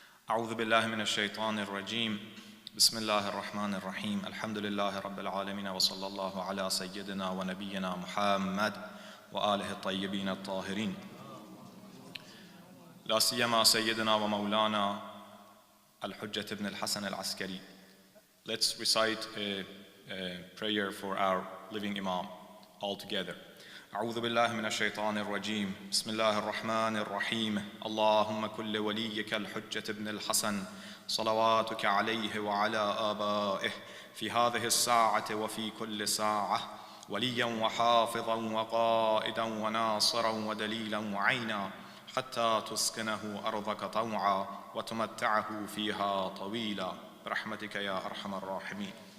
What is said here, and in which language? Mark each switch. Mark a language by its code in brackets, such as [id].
[ar] أعوذ بالله من الشيطان الرجيم. بسم الله الرحمن الرحيم. الحمد لله رب العالمين وصلى الله على سيدنا ونبينا محمد وآله الطيبين الطاهرين. لا سيما سيدنا ومولانا الحجة ابن الحسن العسكري. [en] Let's recite a prayer for our living Imam all together. [ar] أعوذ بالله من الشيطان الرجيم. بسم الله الرحمن الرحيم. اللهم كل وليك الحجة ابن الحسن صلواتك عليه وعلى آبائه في هذه الساعة وفي كل ساعة وليا وحافظا وقائدا وناصرا ودليلا وعينا حتى تسكنه أرضك طوعا وتمتعه فيها طويلا برحمتك يا أرحم الراحمين.